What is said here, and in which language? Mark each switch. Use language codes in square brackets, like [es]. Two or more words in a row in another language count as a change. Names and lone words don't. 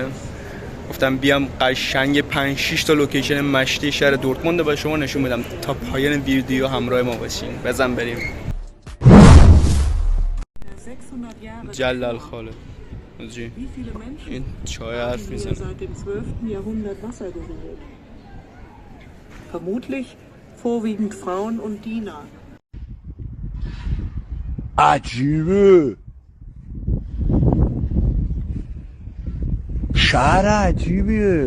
[fa] گفتم بیام قشنگ 5-6 تا لوکیشن مشتی شهر دورتموند رو به شما نشون بدم تا پایان ویدیو همراه ما باشین. بزن بریم. جلال خاله جی. این چای حرف میزنه. [de] Vermutlich vorwiegend Frauen und Diener. [fa] عجیبه. شهر عجیبیه.